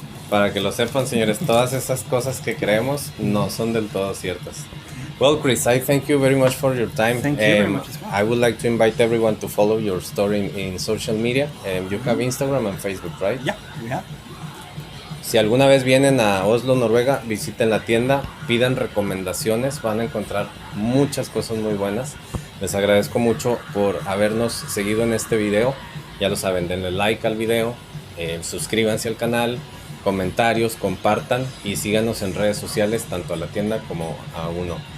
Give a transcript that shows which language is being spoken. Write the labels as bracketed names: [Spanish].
[Spanish] Para que lo sepan, señores, todas esas cosas que creemos no son del todo ciertas. [English] Well, Chris, I thank you very much for your time. Thank you very much as well. I would like to invite everyone to follow your story in social media. You have Instagram and Facebook, right? Yeah, we have. [Spanish] Si alguna vez vienen a Oslo, Noruega, visiten la tienda, pidan recomendaciones, van a encontrar muchas cosas muy buenas. Les agradezco mucho por habernos seguido en este video. Ya lo saben, denle like al video, suscríbanse al canal, comentarios, compartan y síganos en redes sociales, tanto a la tienda como a uno.